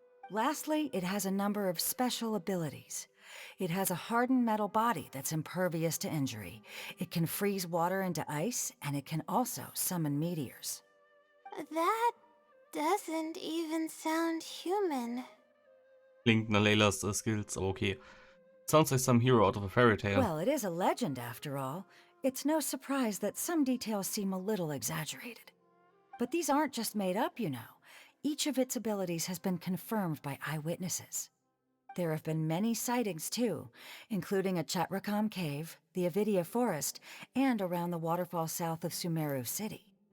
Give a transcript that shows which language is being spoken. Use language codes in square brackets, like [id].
[en] Lastly, it has a number of special abilities. It has a hardened metal body that's impervious to injury. It can freeze water into ice, and it can also summon meteors. That doesn't even sound human. [de] Klingt nach Laylas skills, aber okay. [en] Sounds like some hero out of a fairy tale. Well, it is a legend after all. It's no surprise that some details seem a little exaggerated. But these aren't just made up, you know. Each of its abilities has been confirmed by eyewitnesses. There have been many sightings too, including at Chatrakam Cave, the Avidia Forest, and around the waterfall south of Sumeru City.